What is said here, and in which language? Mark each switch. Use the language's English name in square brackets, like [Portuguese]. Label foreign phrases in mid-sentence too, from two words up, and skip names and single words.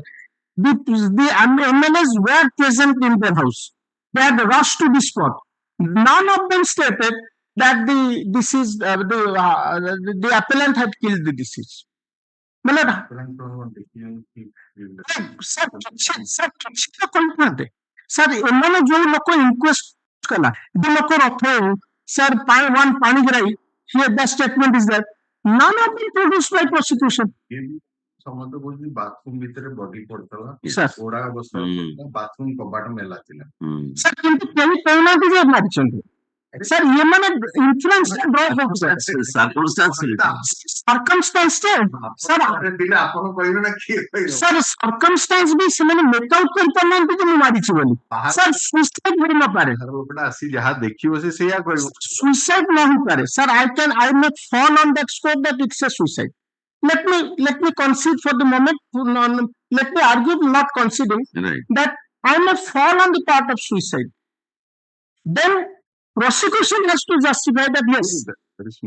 [English] The MLAs were present in their house. They had rushed to the spot. None of them stated that the appellant had killed the deceased. Sir, [Odia] ଏମାନେ ଯୋଉ ଲୋକ ଇନକ୍ୱେଷ୍ଟ କଲା, [English] the ଲୋକ ରଥ sir, one Panigrahi, here the statement is that none of them produced by prosecution. [Odia] ସମସ୍ତେ କହୁଛନ୍ତି ବାଥରୁମ ଭିତରେ ବଡି ପଡିଥିଲା, [English] Sir. [Odia] ପୋଡା ଅବସ୍ଥା ବାଥରୁମ କବାଟ ମେଲା ଥିଲା। Sir, କିନ୍ତୁ କେହି କହୁନାହାନ୍ତି ଯେ ମାରିଛନ୍ତି। Sir, ଏମାନେ ଇନଫ୍ଲୁଏନ୍ସ ଡ୍ର କରୁଛନ୍ତି। [English] Circumstance sir, [Odia] ଆପଣ କହିବେ ନା କିଏ କହିବ? sir, circumstance ବି ସେମାନେ ମେକ୍ ଆଉଟ୍ କରିପାରୁନାହାନ୍ତି ଯେ ମୁଁ ମାରିଛି ବୋଲି। Sir, ସୁଇସାଇଡ ହୋଇ ନପାରେ। ଲୋକଟା ଆସି ଯାହା ଦେଖିବ ସେ ସେଇଆ କହିବ। ସୁଇସାଇଡ ନ ହେଇପାରେ। [English] Sir, I may fall on that scope that it's a suicide. Let me concede for the moment. Let me argue, not conceding, Right. that I may fall on the part of suicide. Then prosecution has to justify that yes, There is no